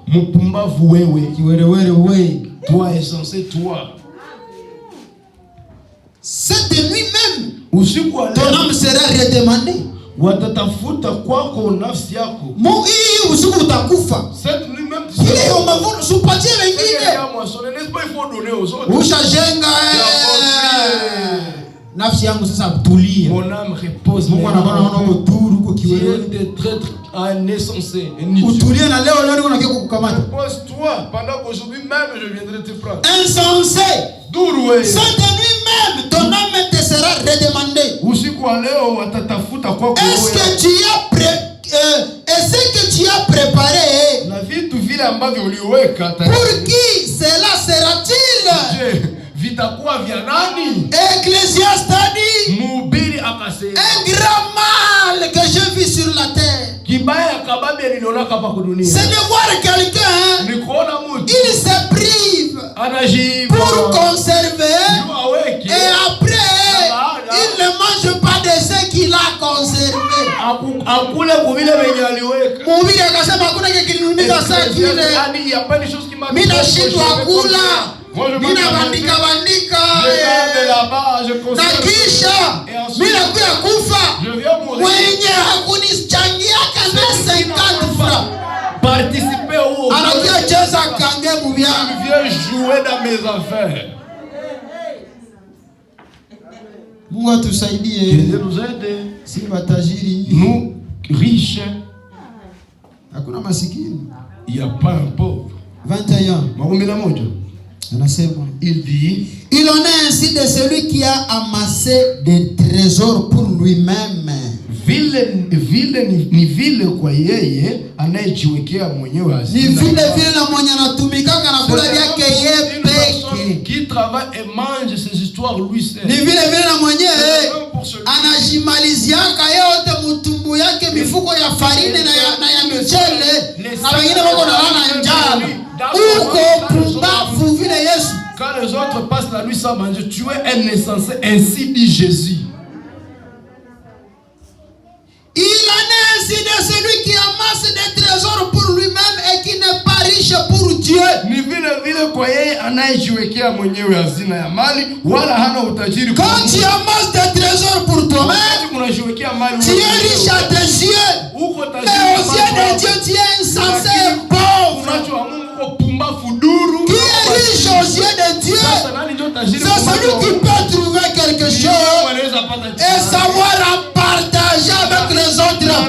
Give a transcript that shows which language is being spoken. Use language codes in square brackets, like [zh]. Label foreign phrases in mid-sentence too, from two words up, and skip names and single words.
[fr] Toi insensé, toi. Cette nuit même, ton âme sera redemandée. Cette nuit même, [sw] nafsi yangu sasa tulia. [fr] Mon âme repose. [sw] Mungu anaona uturu uko kiwewe. [fr] Tu es de traître à un insensé. [sw] Utulie na leo niko nakia kukukamata. [fr] Repose-toi pendant qu'aujourd'hui même je viendrai te prendre. Insensé. Douroué. Cette nuit même ton âme te sera redemandée. [sw] Usiku wa leo watatafuta kwako wewe. [fr] Est-ce que tu as préparé? [sw] Na vitu vile ambavyo uliweka tayari. [fr] Pour qui cela sera-t-il? [sw] Vitakuwa vya nani? [fr] Ecclésiaste dit. [sw] Mhubiri akasema. [fr] Un grand mal que je vis sur la terre. [sw] Kibaya kabambi [fr] C'est de voir quelqu'un, il se prive pour conserver et après il ne mange pas de ce qu'il a conservé. [sw] Mhubiri akasema hakuna kilinunika saa kile. Mina shindwa kula. Mina bandika. Na kisha mina kuya kufa. Mwenye hakunichangiaka na 50 francs. [fr] Participer au [sw] anakuja cheza kange mubia. [fr] Viens jouer dans mes affaires. [sw] Mungu atusaidie. [fr] Nous aide. [sw] Si matajiri. [fr] Nous riches. [sw] Hakuna masikini. [fr] Il n'y a pas un pauvre. 21. Il dit, il en est ainsi de celui qui a amassé des trésors pour lui-même. [sw] Vile ni vile kwa yeye anayejiwekea mwenyewe hazina. Ni vile na mwenye anatumikanga na kula yake yeye peke. [fr] Qui travaille et mange ses histoires lui seul. [sw] Ni vile na mwenye anajimaliziaka yote mtumbu yake mifuko ya farine na ya mchele na wengine wako na lana njala. Uko pumbafu vile Yesu. [fr] Quand les autres passent la nuit sans manger, tu es un insensé, ainsi dit Jésus. Il en est ainsi de celui qui amasse des trésors pour lui-même et qui n'est pas riche pour Dieu. [sw] Ni vile kwa yeye anayejiwekea mwenyewe hazina ya mali wala hana utajiri. [fr] Quand tu amasses des trésors pour toi-même, [sw] unajiwekea mali, [fr] tu es riche à tes yeux. Mais aux yeux de Dieu, tu es insensé et pauvre. Qui est riche aux yeux de Dieu? C'est celui qui peut trouver quelque chose et savoir en partager avec les autres.